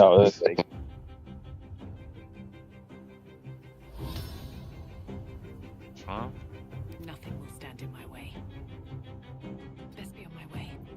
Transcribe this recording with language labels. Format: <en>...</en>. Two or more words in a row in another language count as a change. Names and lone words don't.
<is>þessu. þetta ekki. Svona.</is> <en>Nothing will stand in my way. Best be on my way.</en>